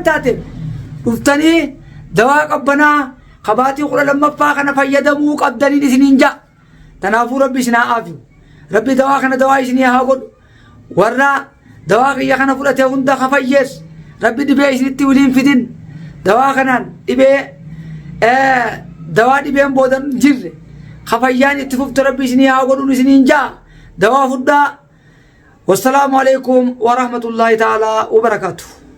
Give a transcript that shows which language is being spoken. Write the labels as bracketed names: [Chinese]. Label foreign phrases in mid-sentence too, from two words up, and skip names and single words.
[Oromo] taateef dhuftanii dawaa qabbanaa kabaatii 12ffaa kana fayyadamuu qabdaniin isiniin ja'a tanaafuu rabbi isin haa aafiyu rabbi dawaa kana dawaa isinii haa godhu warra dawaa kiyya kana fudhatee hunda ka fayyees rabbi dhibee isinitti wiliin fidin dawaa kanaan dhibee dawaa dhibeen boodan jirre ka fayyaan itti fufte rabbi isinii haa godhuun isiniin ja'a دوا فدا [Arabic] والسلام عليكم ورحمة الله تعالى وبركاته.